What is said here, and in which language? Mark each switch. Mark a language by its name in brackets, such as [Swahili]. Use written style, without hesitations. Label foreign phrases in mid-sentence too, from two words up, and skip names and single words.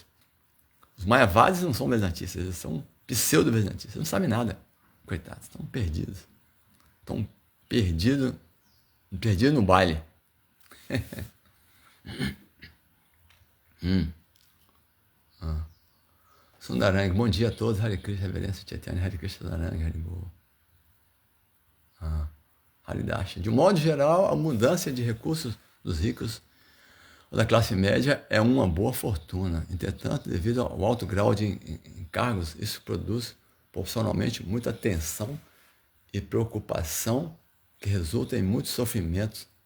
[Portuguese] Os Mayavadis não são vedantistas, eles são pseudo-vedantistas, não sabem nada. Coitados, estão perdidos. Estão perdidos no baile. Sundarang, bom dia a todos. [Sanskrit] Hare Krishna, Reverência Chaitanya, Hare Krishna, Sundarang, Haribo. [Portuguese] Haridasha. De um modo geral, a abundância de recursos dos ricos ou da classe média é uma boa fortuna. Entretanto, devido ao alto grau de encargos, isso produz proporcionalmente muita tensão e preocupação que resulta em muitos sofrimentos.